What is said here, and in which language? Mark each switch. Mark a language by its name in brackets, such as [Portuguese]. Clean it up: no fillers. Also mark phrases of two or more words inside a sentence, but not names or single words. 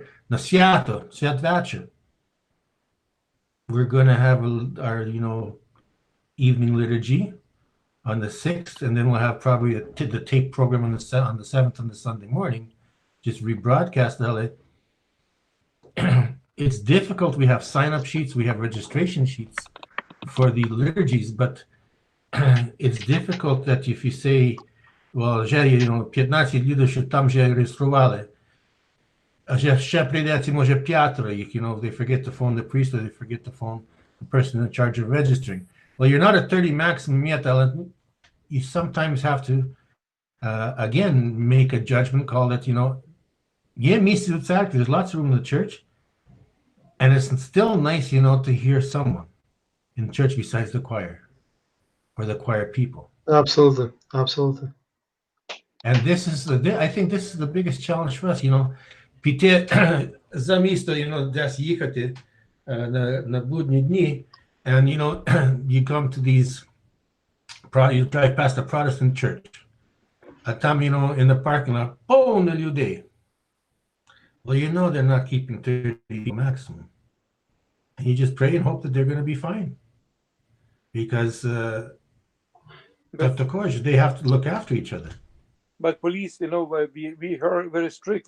[Ukrainian] На свято Святвечора, [English] we're going to have our, evening liturgy on the 6th, and then we'll have probably the tape program on the 7th on the Sunday morning, just rebroadcast all it. It's difficult. We have sign-up sheets, we have registration sheets for the liturgies, but it's difficult that if you say, well, [Ukrainian] вже, 15 людей, що там вже реєстрували, а ще прийдеться, може, 5 їх, [English] if they forget to phone the priest or they forget to phone the person in charge of registering. Well, you're not at 30 maximum yet. You sometimes have to, again, make a judgment call that, there's lots of room in the church, and it's still nice, to hear someone in church besides the choir or the choir people. Absolutely. And I think this is the biggest challenge for us, [Ukrainian] піти за місто, десь їхати на будні дні, [English] and, you come to these, you drive past a Protestant church, [Ukrainian] а там, [English] in the parking lot, [Ukrainian] повно людей. [English] Well, they're not keeping 30 maximum. And you just pray and hope that they're going to be fine. Because, of course, they have to look after each other. But police, we are very strict.